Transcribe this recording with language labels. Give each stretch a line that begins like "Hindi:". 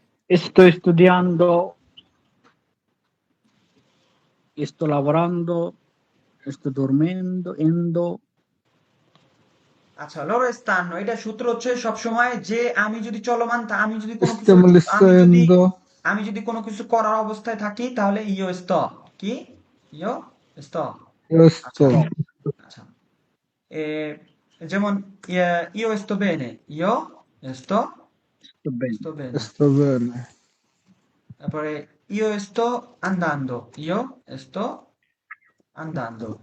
Italian: Sto studiando, sto lavorando, sto dormendo, endo.
Bangla: আচ্ছা,
Italian: loro stanno,
Bangla: এটা সূত্র হচ্ছে সবসময় যে আমি যদি চলমান আমি যদি কোনো কিছু
Italian: Stiamo leggendo,
Bangla: আমি যদি কোনো কিছু করার অবস্থায় থাকি তাহলে
Italian: ইও sto
Bangla: কি ইও sto।
Italian: io
Bangla: আচ্ছা,
Italian: sto,
Bangla: আচ্ছা, এ, যেমন
Italian: io sto bene, io sto Sto bene. sto bene, sto bene,
Bangla: তারপরে
Italian: io sto andando, io sto andando,